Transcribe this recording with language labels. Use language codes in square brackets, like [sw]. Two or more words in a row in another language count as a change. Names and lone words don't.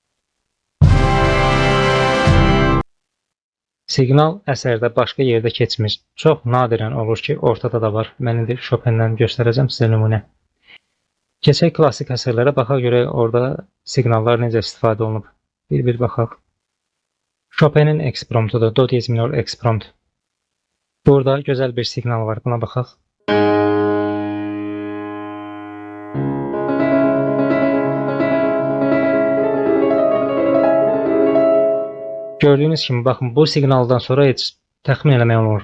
[az] Siqnal əsərdə başqa yerdə keçmir. Çox nadirən olur ki, ortada da var. Mən indi Chopin'dən göstərəcəm sizə nümunə. Keçək klassik əsərlərə baxaq görək orada siqnallar necə istifadə olunub. Bir baxaq. Chopin'in ekspromtudur, do diez minor ekspromtu. Burada gözəl bir siqnal var, buna baxaq. Gördüyünüz kimi, baxın, bu siqnaldan sonra heç təxmin eləmək olmur.